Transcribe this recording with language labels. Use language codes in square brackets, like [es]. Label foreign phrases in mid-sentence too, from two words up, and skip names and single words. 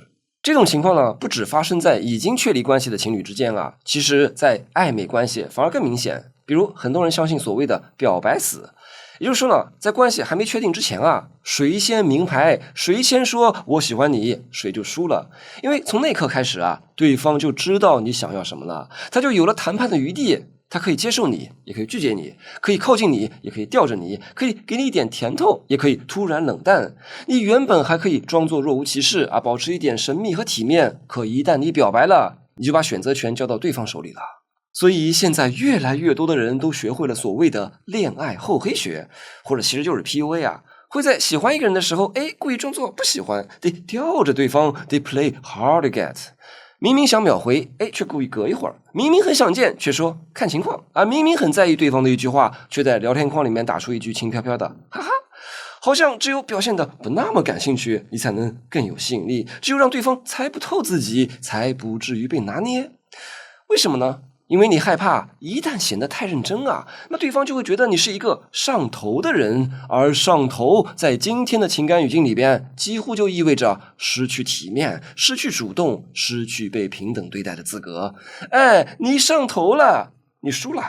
[zh] 這種情況呢，不只發生在已經確立關係的情侶之間啊，其實在曖昧關係反而更明顯。比如很多人相信所謂的表白死，也就是說呢，在關係還沒確定之前啊，誰先明牌，誰先說我喜歡你，誰就輸了。因為從那刻開始啊，對方就知道你想要什麼了，他就有了談判的余地。他可以接受你，也可以拒絕你，可以靠近你，也可以吊着你，可以給你一點甜頭，也可以突然冷淡。你原本還可以裝作若無其事啊，保持一點神秘和體面，可一旦你表白了，你就把選擇權交到對方手裡了。所以現在越來越多的人都學會了所謂的戀愛厚黑學，或者其實就是 PUA 啊，會在喜歡一個人的時候，故意裝作不喜歡，得吊着对方，得 [en] play hard to get。 [zh] 明明想秒回，卻故意隔一會兒；明明很想見，卻說看情況啊；明明很在意對方的一句話，卻在聊天框裡面打出一句輕飄飄的哈哈。好像只有表現得不那麼感興趣，你才能更有吸引力；只有讓對方猜不透自己，才不至於被拿捏。為什麼呢？因為你害怕一旦顯得太認真啊，那對方就會覺得你是一個上頭的人，而上頭在今天的情感語境裡邊，幾乎就意味着失去體面、失去主動、失去被平等對待的資格。你上頭了，你輸了。